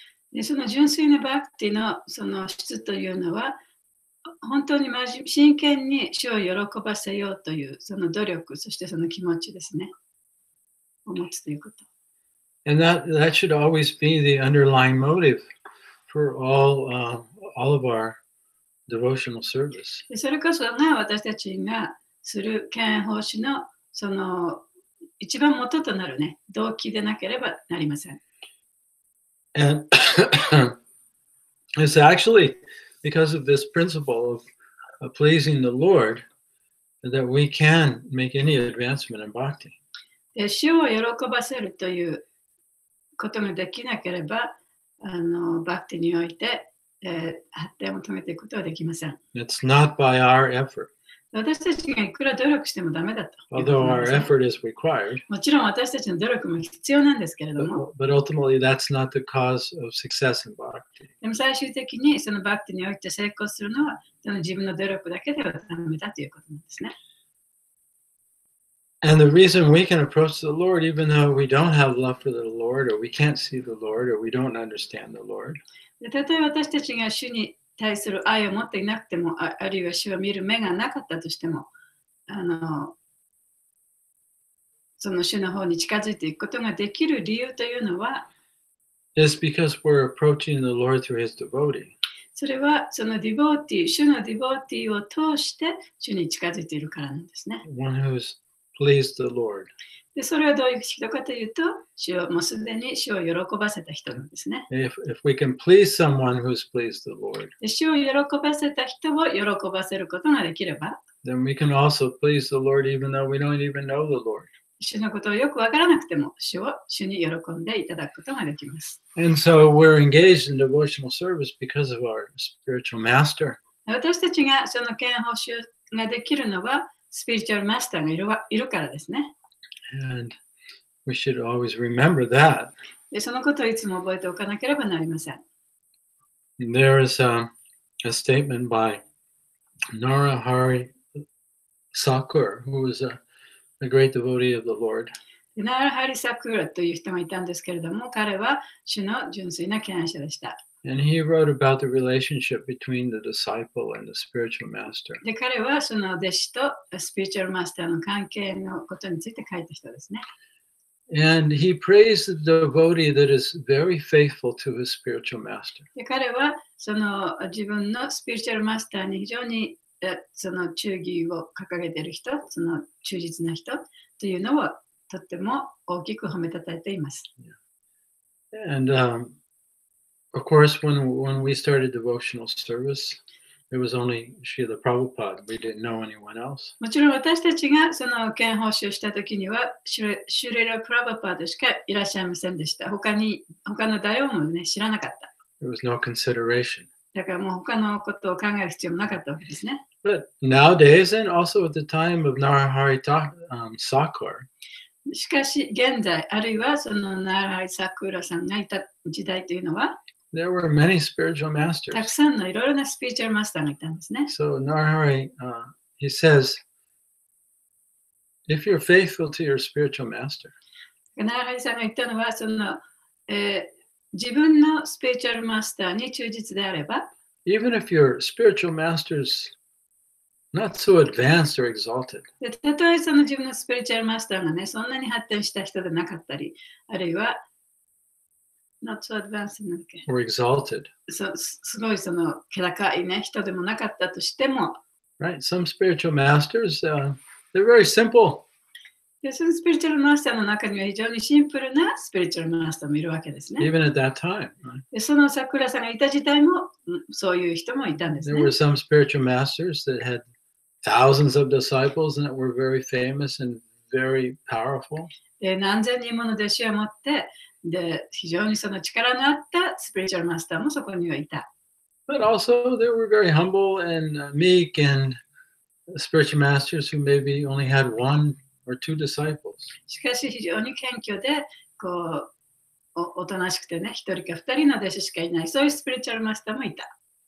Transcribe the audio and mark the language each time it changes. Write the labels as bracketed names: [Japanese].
[Japanese] でその純粋なバクティのその質というのは、本当に真剣に主を喜ばせようというその努力、そしてその気持ちですね。を持つということ。 [English] And that should always be the underlying motive for all of our devotional service. [Japanese] でそれこそが私たちがする敬奉師のその一番元となるね、動機でなければなりません。 [English] And it's actually because of this principle of pleasing the Lord that we can make any advancement in bhakti. [Japanese] で主を喜ばせるということができなければ、バクティにおいて、発展を遂げていくことはできません。 [English] It's not by our effort. [Japanese] 私たちがいくら努力してもダメだと。 [English] Although our effort is required. [Japanese] もちろん私たちの努力も必要なんですけれども、 [English] But ultimately that's not the cause of success in bhakti. [Japanese] でも最終的にそのバクティにおいて成功するのは、その自分の努力だけではダメだということなんですね。 [English] And the reason we can approach the Lord even though we don't have love for the Lord or we can't see the Lord or we don't understand the Lord. [Japanese] でたとえ私たちが主に対する愛を持っていなくても、あるいは主を見る目がなかったとしても、その主の方に近づいていくことができる理由というのは、 [English] It's because we're approaching the Lord through his devotee. [Japanese] それはそのディボーティー、主のディボーティーを通して主に近づいているからなんですね。 [English] One who's pleased the Lord. [Japanese] でそれはどういう人かというと、もうすでに主を喜ばせた人なんですね。 [English] If we can please someone who's pleased the Lord, [Japanese] で主を喜ばせた人を喜ばせることができれば、 [English] then we can also please the Lord even though we don't even know the Lord. [Japanese] 主のことをよくわからなくても、主に喜んでいただくことができます。 [English] And so we're engaged in devotional service because of our spiritual master. [Japanese] 私たちがその敬奉主ができるのは、スピリチュアルマスターがいるからですね。 [English] And we should always remember that. [Japanese] でそのことをいつも覚えておかなければなりません。 [English] There is a statement by Narahari Thakur, who was a great devotee of the Lord. [Japanese] ナーラハリ・サクーラという人がいたんですけれども、彼は主の純粋な敬愛者でした。 [English] And he wrote about the relationship between the disciple and the spiritual master. [Japanese] で彼はその弟子とスピリチュアルマスターの関係のことについて書いた人ですね。 [English] And he praised the devotee that is very faithful to his spiritual master. [Japanese] で彼はその自分のスピリチュアルマスターに非常にその忠義を掲げている人、その忠実な人というのをとっても大きく褒めたたえています。 [English] And of course, when we started devotional service, it was only Srila Prabhupada. We didn't know anyone else. [Japanese] もちろん私たちがその献奉仕をしたときには、シュレラ・プラバパードしかいらっしゃいませんでした。他の誰もね、知らなかった。 [English] There was no consideration. [Japanese] だからもう他のことを考える必要もなかったわけですね。 [English] But nowadays, and also at the time of Narahari Thakur, [Japanese] しかし現在、あるいはそのナーラハリ・サクーラさんがいた時代というのは、 [English] there were many spiritual [Japanese] たく [English] masters. [Japanese] さんのいろいろなスピリチュアルマスターがいたんですね。 [English] So Narahari, he says, if you're faithful to your spiritual master, [Japanese] ナーラハリさんが言ったのは、その、自分のスピリチュアルマスターに忠実であれば、 [English] even if your spiritual master's not so advanced or exalted, [Japanese] でたとえその自分のスピリチュアルマスターがね、そんなに発展した人でなかったり、あるいは [English] not so advanced [Japanese] なんだっけ [English] or exalted. [Japanese] すごいその気高いね、人でもなかったとしても、 [English] Right? Some spiritual masters, they're very simple. [Japanese] でそのスピリチュアルマスターの中には非常にシンプルなスピリチュアルマスターもいるわけですね。 [English] Even at that time. Right? [Japanese] でその桜さんがいた時代もそういう人もいたんです [English] There [Japanese] ね。 [English] were some spiritual masters that had thousands of disciples and that were very famous and very powerful. [Japanese] で何千人もの弟子を持ってで非常にその力のあったスピリチュアルマスターもそこにはいた。 [English] But also, there were very humble and meek and spiritual masters who maybe only had one or two disciples. [Japanese] しかし非常に謙虚でこう おとなしくてね、一人か二人の弟子しかいない、そういうスピリチュアルマスターもいた。